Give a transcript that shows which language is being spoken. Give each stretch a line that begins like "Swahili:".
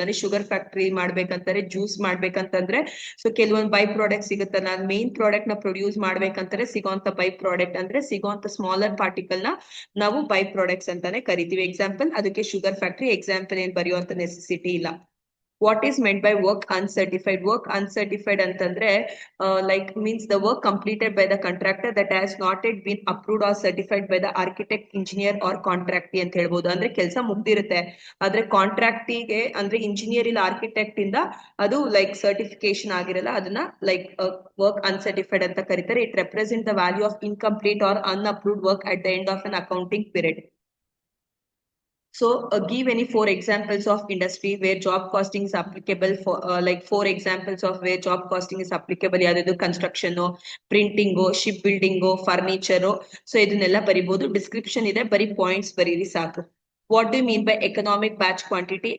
Kannada: ಅಂದ್ರೆ sugar factory ಮಾಡ್ಬೇಕಂತಾರೆ, juice ಮಾಡ್ಬೇಕಂತಂದ್ರೆ so ಕೆಲವೊಂದು by product ಸಿಗುತ್ತೆ. ನಾನು ಮೇನ್ ಪ್ರಾಡಕ್ಟ್ ನ ಪ್ರೊಡ್ಯೂಸ್ ಮಾಡ್ಬೇಕಂತಾರೆ ಸಿಗೋಂತ ಬೈ ಪ್ರಾಡಕ್ಟ್ ಅಂದ್ರೆ ಸಿಗೋಂತ ಸ್ಮಾಲರ್ ಪಾರ್ಟಿಕಲ್ ನ ನಾವು ಬೈ ಪ್ರಾಡಕ್ಟ್ಸ್ ಅಂತಾನೆ ಕರಿತೀವಿ. ಎಕ್ಸಾಂಪಲ್ ಅದಕ್ಕೆ ಶುಗರ್ ಫ್ಯಾಕ್ಟರಿ. ಎಕ್ಸಾಂಪಲ್ ಏನ್ ಬರೆಯುವಂತ ನೆಸೆಸಿಟಿ ಇಲ್ಲ.
English: What is meant by work uncertified? Work uncertified ಅಂತಂದ್ರೆ means the work completed by the contractor that has not yet been approved or certified by the architect, engineer or contractee
Kannada: ಅಂತ ಹೇಳ್ಬೋದು. ಅಂದ್ರೆ ಕೆಲಸ ಮುಗ್ದಿರುತ್ತೆ, ಆದ್ರೆ ಕಾಂಟ್ರಾಕ್ಟಿಗೆ ಅಂದ್ರೆ engineer ಇಲ್ಲ architect ಇಂದ ಅದು ಸರ್ಟಿಫಿಕೇಶನ್ ಆಗಿರಲ್ಲ. ಅದನ್ನ ವರ್ಕ್ ಅನ್ಸರ್ಟಿಫೈಡ್ ಅಂತ ಕರೀತಾರೆ.
English: It represent the value of incomplete or unapproved work at the end of an accounting period. So give any 4 examples of industry where job costing is applicable for 4 examples of where job costing is applicable.
Kannada: ಯಾವ್ದು construction, printing, ship building, furniture. So ಇದನ್ನೆಲ್ಲ ಬರಿಬಹುದು. Description ಇದೆ, ಬರೀ points ಬರೀರಿ ಸಾಕು.
English: What do you mean by economic batch quantity?